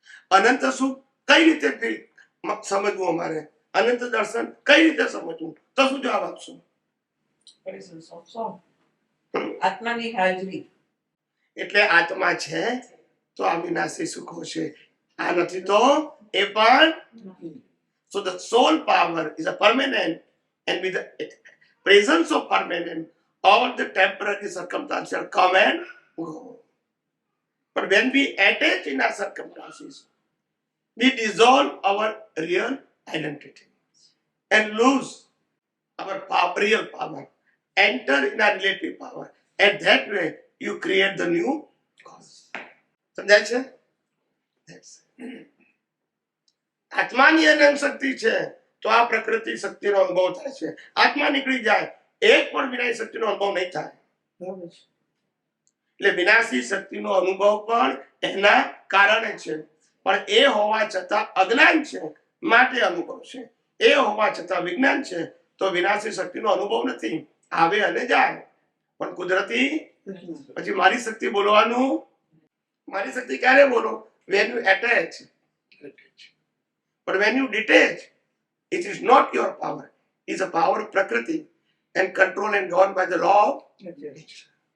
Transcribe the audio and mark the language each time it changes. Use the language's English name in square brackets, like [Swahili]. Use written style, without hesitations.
[Gujarati] અનંત સુખ કઈ રીતે ફીલ સમજવું? અમારે અનંત દર્શન કઈ રીતે સમજવું? તો શું જવાબ આપશો? [English] Presence of soul. [Gujarati] આત્માની હાજરી. એટલે આત્મા છે તો આ વિનાશી સુખો છે, આ નથી તો એ પણ. [English] So the soul power is a permanent, and with the presence of permanent, all the temporary circumstances come and go. But when we attach in our circumstances, we dissolve our real identity and lose our power, real power, enter in our relative power, and that way you create the new cause. [Gujarati] સમજાય છે? [English] That's it. [Gujarati] આત્માની અનંત શક્તિ છે તો આ પ્રકૃતિ શક્તિનો અનુભવ થાય છે. આત્મા નીકળી જાય એક પણ વિનાશી શક્તિનો અનુભવ નહીં થાય. એટલે વિનાશી શક્તિનો અનુભવ પણ એના કારણે છે, પણ એ હોવા છતાં અજ્ઞાન છે માટે અનુભવ છે. એ હોવા છતાં વિજ્ઞાન છે તો વિનાશી શક્તિનો અનુભવ નથી. આવે અને જાય, પણ કુદરતી. પછી મારી શક્તિ બોલવાનું, મારી શક્તિ ક્યારે બોલો? [English] when you attach. But when you detach, it is not your power. It's a power of Prakriti and controlled and governed by the law of nature.